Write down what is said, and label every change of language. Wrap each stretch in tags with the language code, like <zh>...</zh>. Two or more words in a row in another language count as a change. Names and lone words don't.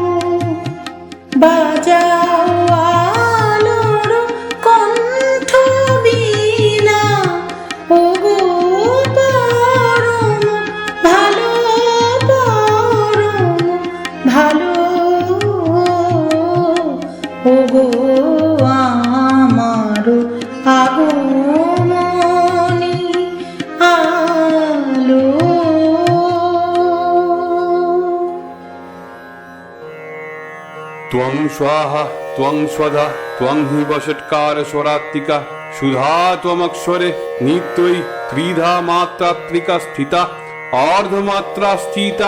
<bn>বাজাও আলোর কণ্ঠ বীণা, ওগো পরম ভালো, পরম ভালো, ওগো আমার আগমনী আলো।</bn> <sa>त्वं स्वाहा त्वं स्वधा त्वं हि वषट्कार स्वरात्मिका सुधा त्वमक्षरे नित्यई त्रिधा मात्रात्मिका स्थिता अर्धमात्रा स्थिता</sa>